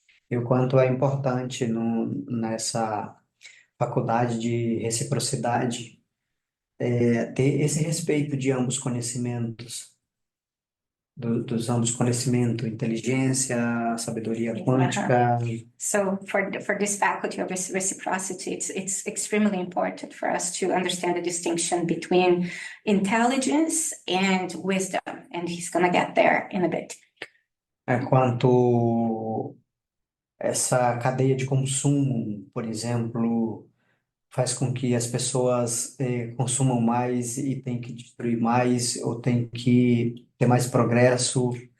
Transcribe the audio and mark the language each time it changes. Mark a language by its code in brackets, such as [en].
[pt] E o quanto é importante nessa faculdade de reciprocidade ter esse respeito de ambos conhecimentos, dos ambos conhecimento, inteligência, sabedoria quântica. [en] So for this faculty of reciprocity, it's extremely important for us to understand the distinction between intelligence and wisdom, and he's going to get there in a bit. [pt] Quanto essa cadeia de consumo, por exemplo, faz com que as pessoas consumam mais e tem que destruir mais, ou tem que ter mais progresso,